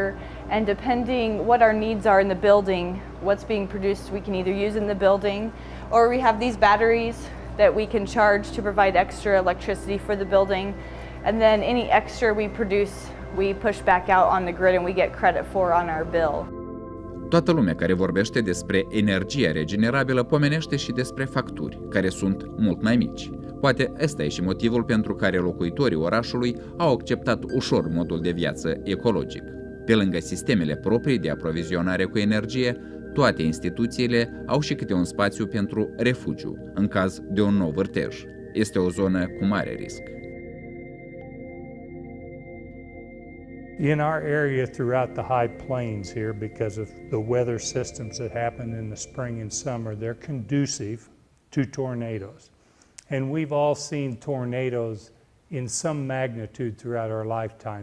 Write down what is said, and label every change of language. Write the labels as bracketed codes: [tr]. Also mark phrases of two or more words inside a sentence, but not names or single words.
[en] And depending what our needs are in the building, what's being produced we can either use in the building, or we have these batteries that we can charge to provide extra electricity for the building. And then any extra we produce, we push back out on the grid and we get credit for on our bill. [ro] Toată lumea care vorbește despre energia regenerabilă pomenește și despre facturi, care sunt mult mai mici. Poate ăsta e și motivul pentru care locuitorii orașului au acceptat ușor modul de viață ecologic. Pe lângă sistemele proprii de aprovizionare cu energie, toate instituțiile au și câte un spațiu pentru refugiu, în caz de un nou vârtej. Este o zonă cu mare risc. [en] In our area throughout the high plains here, because of the weather systems that happen in the spring and summer, they're conducive to tornadoes. And we've all seen tornadoes in some magnitude throughout our lifetime.